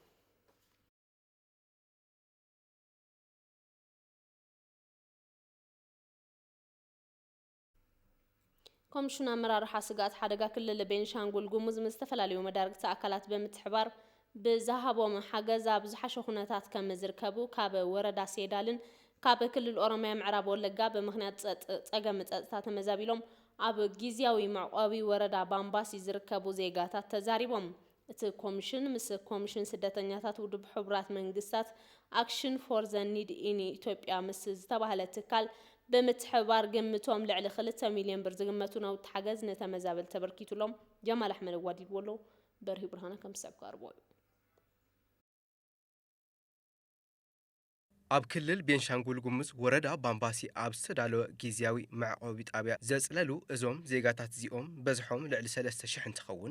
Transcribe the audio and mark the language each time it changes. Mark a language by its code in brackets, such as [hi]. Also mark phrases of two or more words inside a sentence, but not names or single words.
[ti] ኮሚሽን ኣመራርሓ ስጋት ሓደጋ ክልል ቤንሻንጉል ጉሙዝ ምስ ዝተፈላለዩ መዳርግቲ ኣካላት ብምትሕባር ብዝሃቦም ሓገዝ ኣብ ዝሓሸ ኩነታት ከም ዝርከቡ ካብ ወረዳ ሴዳልን ካብ ክልል ኦሮሚያ ምዕራብ ወለጋ ብምኽንያት ፀገም ፀጥታ ተመዛቢሎም ኣብ ጊዜያዊ መዕቆቢ ወረዳ ባምባሲ ዝርከቡ ዜጋታት ተዛሪቦም እቲ ኮሚሽን ምስ ኮሚሽን ስደተኛታት ውድብ ሕቡራት መንግስታት አክሽን ፎር ዘ ኒድ ኢን ኢትዮጵያ ምስ ዝተባህለ ትካል ብምትሕባር ግምቶም ልዕሊ 2 ሚልዮን ብር ዝግመቱ ናውቲ ሓገዝ ነተመዛበል ተበርኪቱሎም ጀማል ኣሕመድ ዋዲድዎሎ በርሂ ብርሃነ ከም ዝሰብካርቦ ኣብ ክልል ቤንሻንጉል ጉሙዝ ወረዳ ባምባሲ ኣብ ዝተዳለወ ጊዜያዊ መዕቆቢ ጣብያ ዘጽለሉ እዞም ዜጋታት እዚኦም በዝሖም ልዕሊ 3000 እንትኸውን